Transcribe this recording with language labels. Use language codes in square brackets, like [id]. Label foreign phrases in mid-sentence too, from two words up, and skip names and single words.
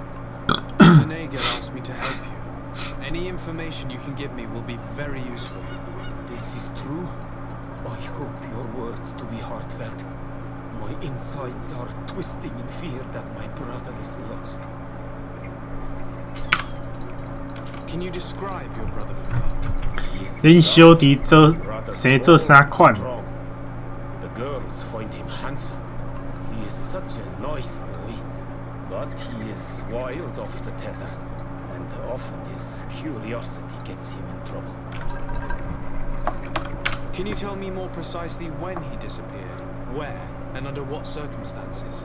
[en] Denegar asked me to help you. Any information you can give me will be very useful. This is true. I hope your words to be heartfelt. My insides are twisting in fear that my brother is lost. Can you describe your brother for me? [nan] 恁小弟做生做啥款？ [en] The girls find him handsome. He is such a nice boy, but he is wild off the tether, and often his curiosity gets him in trouble. Can you tell me more precisely when he disappeared, where, and under what circumstances?